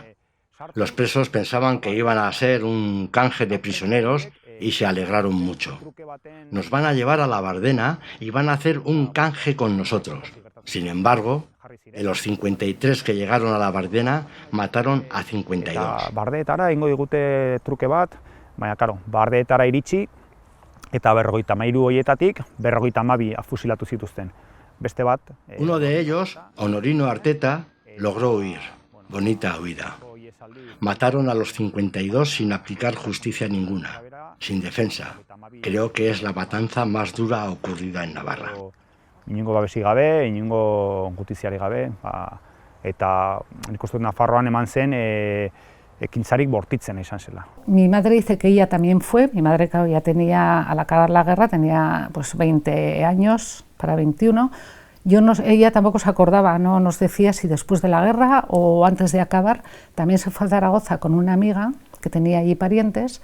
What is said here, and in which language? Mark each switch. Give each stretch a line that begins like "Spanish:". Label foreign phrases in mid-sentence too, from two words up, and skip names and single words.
Spanish: Los presos pensaban que iban a ser un canje de prisioneros y se alegraron mucho. Nos van a llevar a La Bardena y van a hacer un canje con nosotros. Sin embargo, en los 53 que llegaron a La Bardena, mataron a 52.
Basque: Bardeetara ingo digute truke bat, baina karo, Bardeetara iritsi eta 53 horietatik 52 fusilatu zituzten. Beste bat.
Spanish: Uno de ellos, Honorino Arteta, logró huir. Bonita huida. Mataron a los 52 sin aplicar justicia ninguna, sin defensa. Creo que es la matanza más dura ocurrida en Navarra.
Basque: Inongo babesi gabe, inongo gutiziari gabe, eta nik uste dut Nafarroan eman zen ekintzarik bortitzen izan zela.
Spanish: Mi madre dice que ella también fue, mi madre ya tenía, al acabar la guerra, tenía pues 20 años para 21. Ella tampoco se acordaba, no nos decía si después de la guerra o antes de acabar. También se fue a Zaragoza con una amiga que tenía allí parientes.